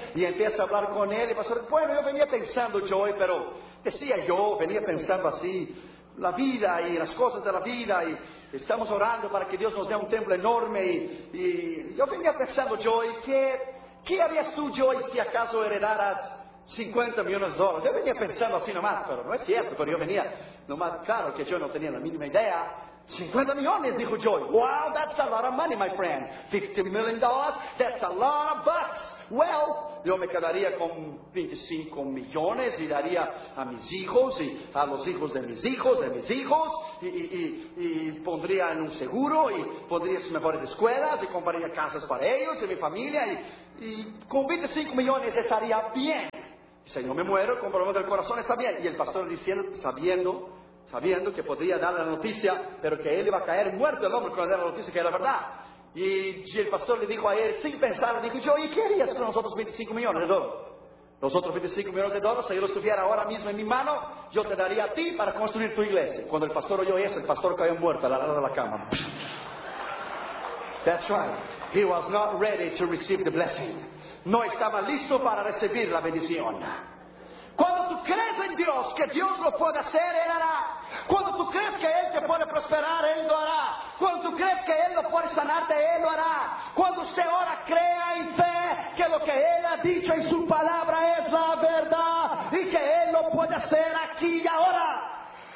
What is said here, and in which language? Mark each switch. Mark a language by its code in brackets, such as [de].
[es] Y empieza a hablar con él y pasa, bueno, yo venía pensando, Joy, pero decía yo, venía pensando así, la vida y las cosas de la vida y estamos orando para que Dios nos dé un templo enorme y yo venía pensando, Joy, ¿qué harías tú, Joy, si acaso heredaras $50 millones? Yo venía pensando así nomás, pero no es cierto, pero yo venía nomás, claro que yo no tenía la mínima idea. 50 millones, dijo Joy. [en] Wow, that's a lot of money, my friend. $50 million, that's a lot of bucks. Well, [es] yo me quedaría con 25 millones y daría a mis hijos y a los hijos de mis hijos, y pondría en un seguro y pondría sus mejores escuelas y compraría casas para ellos y mi familia y con 25 millones estaría bien. Si no me muero, con problemas del corazón está bien. Y el pastor diciendo, sabiendo que podría dar la noticia, pero que él iba a caer muerto el hombre cuando diera la noticia, que era verdad. Y el pastor le dijo a él, sin pensar, le dijo, yo, ¿y qué harías con los otros 25 millones de dólares? Los otros 25 millones de dólares, si yo los tuviera ahora mismo en mi mano, yo te daría a ti para construir tu iglesia. Cuando el pastor oyó eso, el pastor cayó muerto a la lado de la cama. [en] That's right. He was not ready to receive the blessing. [es] No estaba listo para recibir la bendición. Cuando tú crees en Dios, que Dios lo puede hacer, Él hará. Cuando tú crees que Él te puede prosperar, Él lo hará. Cuando tú crees que Él lo puede sanarte, Él lo hará. Cuando usted ora, crea en fe que lo que Él ha dicho en su palabra es la verdad y que Él lo puede hacer aquí y ahora.